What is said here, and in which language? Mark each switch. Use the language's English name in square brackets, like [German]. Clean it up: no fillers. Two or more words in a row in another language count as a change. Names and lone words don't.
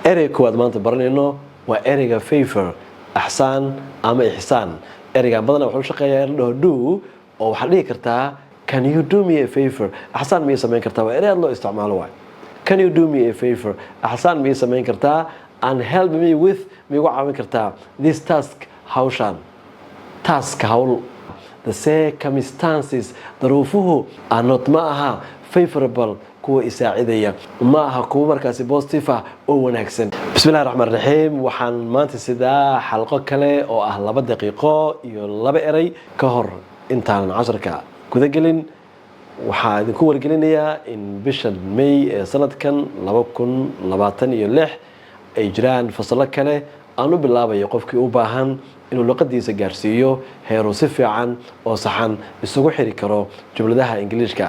[Somali] ereyga koowaad maanta baranayno waa ereyga favor, axsaan ama ixsaan. ereygan badanaa wuxuu shaqeeyaa in la dhaho do oo waxaad dhihi kartaa [English] can you do me a favor, [Somali] axsaan miyay samayn kartaa. waa erey aad loo isticmaalo waay. [English] can you do me a favor, [Somali] axsaan miyay samayn kartaa. [English] and help me with, [Somali] miigu caawin kartaa [English] this task, [Somali] hawshaan. task hawl. [English] the circumstances, [Somali] daruufuhu [English] are not, [Somali] ma aha favorable, kuwa isaacidaya, ma aha kuwa markaasi [English] positive ah [Somali] oo wanaagsan. bismillahi raxmaan raxiim. waxaan maanta sidaa xalqo kale oo ah 2 daqiiqo iyo 2 erey ka hor intaan casharka guda gelin. waxaan idinku wargelinayaa in bishan May ee sanadkan 2026 ay jiraan fasalo kale aan u bilaabayo qofkii u baahan inuu luqadiisa gaarsiiyo heeru si fiican oo saxan isugu xiri karo jumladaha Ingiriiska.